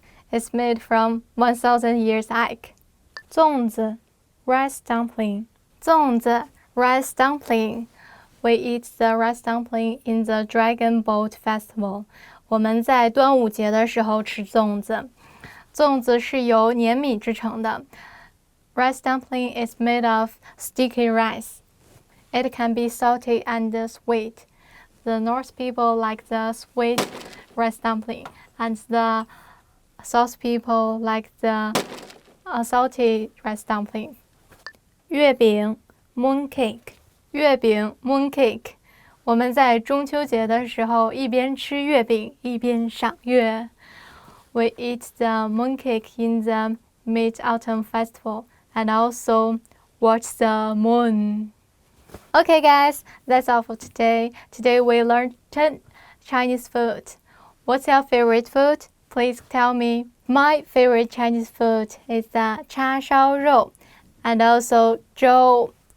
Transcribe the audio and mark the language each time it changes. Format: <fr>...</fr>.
<en>It's made from 1,000 years egg. 粽子 rice dumpling. 粽子 rice dumpling. We eat the rice dumpling in the Dragon Boat Festival.</en> <zh>我们在端午节的时候吃粽子。粽子是由粘米制成的。</zh> <en>Rice dumpling is made of sticky rice. It can be salty and sweet. The North people like the sweet rice dumpling, and the South people like the salty rice dumpling. 月饼 mooncake. 月饼 mooncake.</en> <zh>我们在中秋节的时候一边吃月饼一边赏月。</zh> <en>We eat the mooncake in the Mid-Autumn Festival and also watch the moon. Okay guys, that's all for today. Today we learned 10 Chinese food. What's your favorite food? Please tell me. My favorite Chinese food is the 叉烧肉 and also 粥.</en>